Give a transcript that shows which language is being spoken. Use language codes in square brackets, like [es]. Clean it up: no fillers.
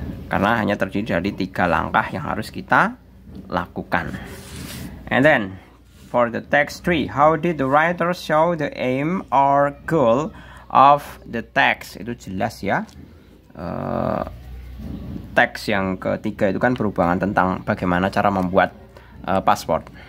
[id] Karena hanya terdiri dari 3 langkah yang harus kita lakukan. [en] And then for the text 3, how did the writer show the aim or goal of the text? [id] Itu jelas ya. teks yang ketiga itu kan berhubungan tentang bagaimana cara membuat paspor.